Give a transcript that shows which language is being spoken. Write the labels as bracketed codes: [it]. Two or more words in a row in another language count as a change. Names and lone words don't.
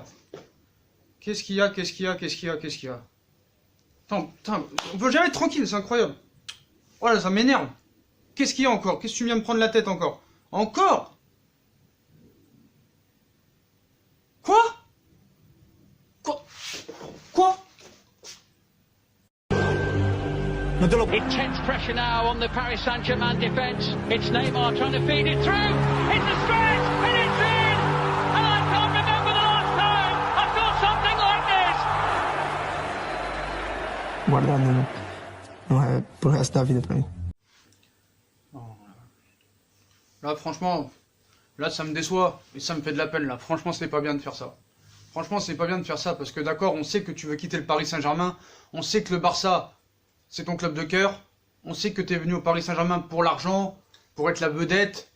[fr] Qu'est-ce qu'il y a? Qu'est-ce qu'il y a? Qu'est-ce qu'il y a? Qu'est-ce qu'il y a? Putain, on peut jamais être tranquille, c'est incroyable. Voilà, ça m'énerve. Qu'est-ce qu'il y a encore? Qu'est-ce que tu viens de prendre la tête encore? Encore? Quoi? Quoi? [en] Intense pressure now on the Paris Saint-Germain defence. It's Neymar trying to feed it through. It's a stretch and it's in. And I can't remember the last time I saw something like this. [pt] Guardando, não é pro resto da vida pra mim. [fr] Là, franchement, là, ça me déçoit et ça me fait de la peine. Là, franchement, c'est pas bien de faire ça. Franchement, c'est pas bien de faire ça parce que d'accord, on sait que tu veux quitter le Paris Saint-Germain. On sait que le Barça, c'est ton club de cœur. On sait que tu es venu au Paris Saint-Germain pour l'argent, pour être la vedette.